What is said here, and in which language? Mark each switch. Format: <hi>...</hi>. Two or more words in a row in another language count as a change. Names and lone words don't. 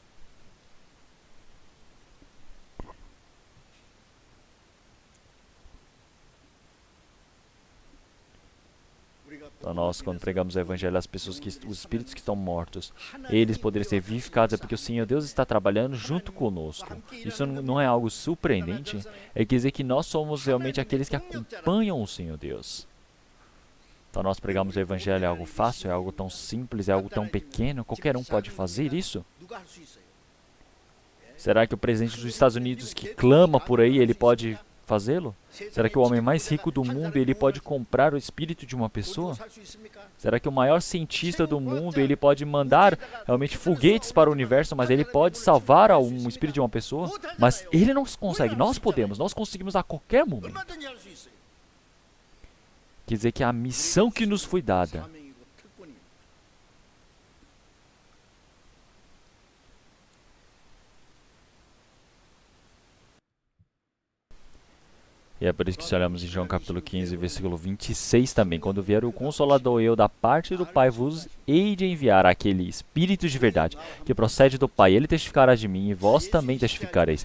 <pt>Então nós, quando pregamos o evangelho às pessoas, os espíritos que estão mortos, eles poderem ser vivificados, é porque o Senhor Deus está trabalhando junto conosco. Isso não é algo surpreendente, é quer dizer que nós somos realmente aqueles que acompanham o Senhor Deus. Então nós pregamos o evangelho, é algo fácil, é algo tão simples, é algo tão pequeno, qualquer um pode fazer isso?</pt> <ko>누가 할 수 있어요?</ko> <pt>Será que o presidente dos Estados Unidos que clama por aí, ele pode fazê-lo? Será que o homem mais rico do mundo, ele pode comprar o espírito de uma pessoa?</pt> <ko>살 수 있습니까?</ko> <pt>Será que o maior cientista do mundo, ele pode mandar realmente foguetes para o universo, mas ele pode salvar um espírito de uma pessoa? Mas ele não consegue, nós podemos, nós conseguimos a qualquer momento.</pt> <ko>얼마든지 할 수 있어요.</ko> <pt>Quer dizer que a missão que nos foi dada,</pt> <ko>사명이고 특권이고.</ko> <pt>e é por isso que se olhamos em João capítulo 15, versículo 26 também, quando vier o Consolador, eu da parte do Pai vos hei de enviar aquele Espírito de verdade, que procede do Pai, ele testificará de mim e vós também testificareis.</pt>